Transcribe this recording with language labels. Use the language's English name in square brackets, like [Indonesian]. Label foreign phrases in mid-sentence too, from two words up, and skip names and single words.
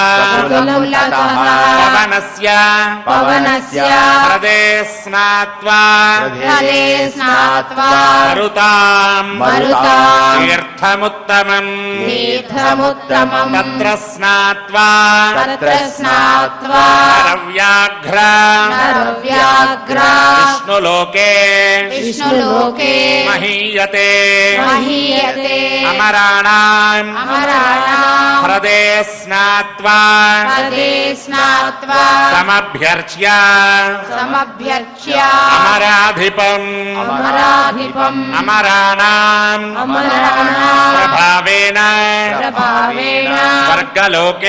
[Sanskrit] पवनस्य हृदे स्नात्वा मरुताम् तीर्थमुत्तमम् तत्र स्नात्वा नरव्याघ्र विष्णुलोके महीयते अमराणाम् హ్రదే స్నాత్వా హృదే స్నాత్వా సమభ్యర్చ్య సమభ్యర్చ్య అమరాధిపం అమరాధిపం అమరాణాం అమరాణాం ప్రభావేన ప్రభావేణ స్వర్గలోకే